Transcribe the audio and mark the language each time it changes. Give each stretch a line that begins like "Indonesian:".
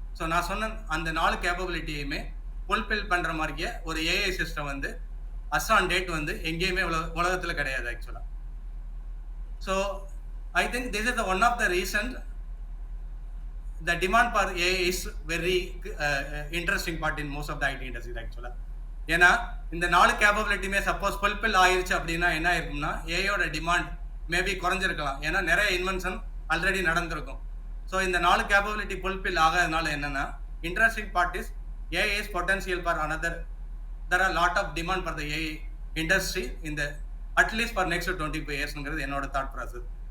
Tamil: So நான் சொன்ன அந்த 4 கேப்பபிலிட்டியுமே ஃபுல்ஃபில் பண்ணுற மாதிரியே ஒரு ஏஐ சிஸ்டம் வந்து அஸ் ஆன் டேட் வந்து எங்கேயுமே உலகத்தில் கிடையாது ஆக்சுவலாக.
English: So I think this is one of the reason the demand for AI is very interesting part in most of the IT industry actually.
Tamil: ஏன்னா இந்த 4 கேப்பபிலிட்டியுமே சப்போஸ் ஃபுல்ஃபில் ஆயிருச்சு அப்படின்னா என்ன இருக்கும்னா ஏஐயோட டிமாண்ட் மேபி குறைஞ்சிருக்கலாம், ஏன்னா நிறைய இன்வென்ஷன் ஆல்ரெடி நடந்திருக்கும். ஸோ இந்த 4 கேப்பபிலிட்டி ஃபுல்ஃபில் ஆகாதனால என்னன்னா
English: interesting part is AI is potential for another, there are lot of demand for the AI industry in the at least for next 25 years
Tamil: ங்கிறது என்னோட thought process.